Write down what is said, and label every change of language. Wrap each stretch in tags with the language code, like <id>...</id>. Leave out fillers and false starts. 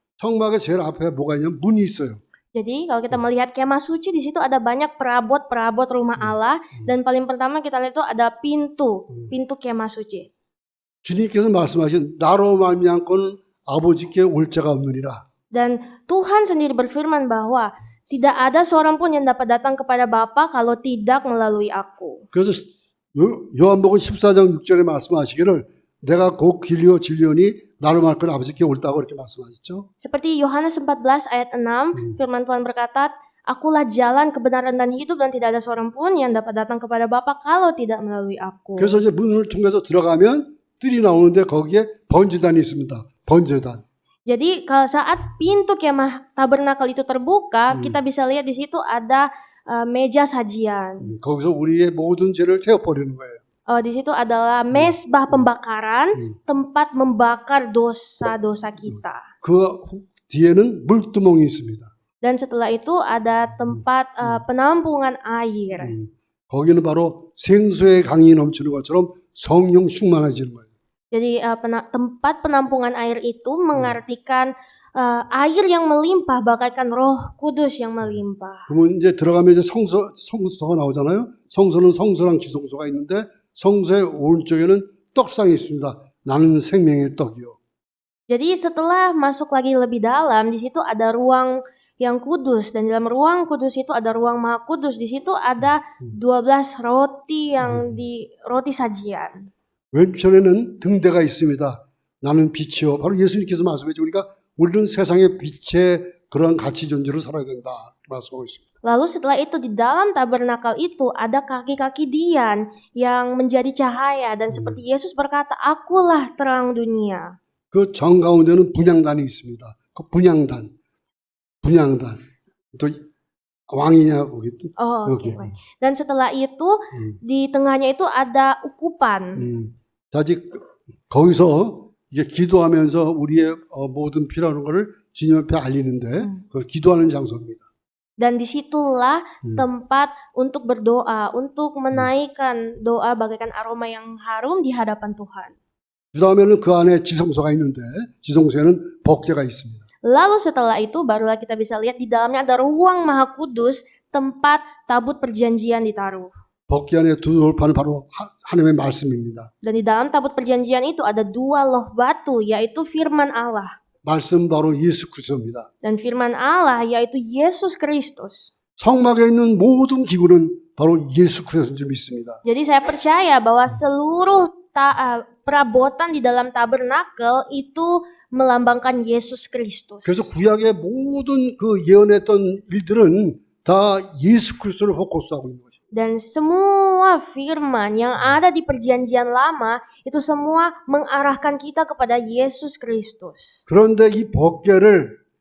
<ko>성막의 제일 앞에 뭐가 있냐면 문이 있어요.</ko> <id>Jadi kalau kita melihat kemah suci, di situ ada banyak perabot rumah Allah, dan paling pertama kita lihat itu ada pintu kemah suci.</id> <ko>주님께서 말씀하신 나로 말미암고는 아버지께 올 자가 없느니라.</ko> <id>Dan Tuhan sendiri berfirman bahwa tidak ada seorang pun yang dapat datang kepada Bapa kalau tidak melalui aku.</id> <ko>그래서 요한복음 14장 6절에 말씀하시기를 내가 곧 길이요 진리오니 나로 말건 아버지께 옳다고 이렇게 말씀하셨죠.</ko> <id>Seperti Yohanes 14 ayat 6, firman Tuhan berkata, Akulah jalan, kebenaran dan hidup, dan tidak ada seorang pun yang dapat datang kepada Bapa kalau tidak melalui aku.</id> <ko>그래서 이제 문을 통해서 들어가면 뜰이 나오는데 거기에 번제단이 있습니다. 번제단.</ko> <id>Jadi kalau saat pintu kemah tabernakel itu terbuka, kita bisa lihat di situ ada meja sajian.</id> <ko>거기서 우리의 모든 죄를 태워버리는 거예요.</ko> <id>Di situ adalah mezbah pembakaran, tempat membakar dosa-dosa kita.</id> <ko>그 뒤에는 물두멍이 있습니다.</ko> <id>Dan setelah itu ada tempat penampungan air.</id> <ko>거기는 바로 생수의 강이 넘치는 것처럼 성령 충만해지는 거예요.</ko> <id>Jadi tempat penampungan air itu mengartikan air yang melimpah, bagaikan Roh Kudus yang melimpah.</id> <ko>그러면 이제 들어가면 이제 성소가 나오잖아요. 성소는 성소랑 지성소가 있는데 성소의 오른쪽에는 떡상이 있습니다. 나는 생명의 떡이요.</ko> <id>Jadi setelah masuk lagi lebih dalam, di situ ada ruang yang kudus, dan dalam ruang kudus itu ada ruang Maha Kudus. Di situ ada 12 roti roti sajian.</id> <ko>왼편에는 등대가 있습니다. 나는 빛이요. 바로 예수님께서 말씀해 주니까 우리는 세상의 빛의 그러한 가치 존재로 살아야 된다. 말씀하고 있습니다.</ko> <id>Lalu setelah itu di dalam tabernakel itu ada kaki-kaki dian yang menjadi cahaya, dan seperti Yesus berkata, Akulah terang dunia.</id> <ko>그 정 가운데는 분향단이 있습니다. 그 분향단. 또 왕이냐 거기 또 여기.</ko> <id>Dan setelah itu di tengahnya itu ada ukupan.</id> <ko>자, 즉 거기서 이게 기도하면서 우리의 모든 필요한 거를 주님 앞에 알리는데 그 기도하는 장소입니다.</ko> <id>Dan disitulah tempat untuk berdoa, untuk menaikkan doa bagaikan aroma yang harum di hadapan Tuhan.</id> <ko>그 다음에는 그 안에 지성소가 있는데 지성소에는 법궤가 있습니다.</ko> <id>Lalu setelah itu barulah kita bisa lihat di dalamnya ada ruang Maha Kudus, tempat tabut perjanjian ditaruh.</id> <ko>법궤 안에 두 돌판은 바로 하나님의 말씀입니다.</ko> <id>Dan di dalam tabut perjanjian itu ada dua loh batu, yaitu firman Allah.</id> <ko>말씀 바로 예수 그리스도입니다.</ko> <id>Dan firman Allah yaitu Yesus Kristus.</id> <ko>성막에 있는 모든 기구는 바로 예수 그리스도인 줄 믿습니다.</ko> <id>Jadi saya percaya bahwa seluruh perabotan di dalam tabernakel itu melambangkan Yesus Kristus.</id> <ko>그래서 구약의 모든 그 예언했던 일들은 다 예수 그리스도를 포커스하고 있는 거죠.</ko> <id>Dan semua firman yang ada di perjanjian lama itu semua mengarahkan kita kepada Yesus Kristus.</id> <ko>그런데 이 법궤를</ko>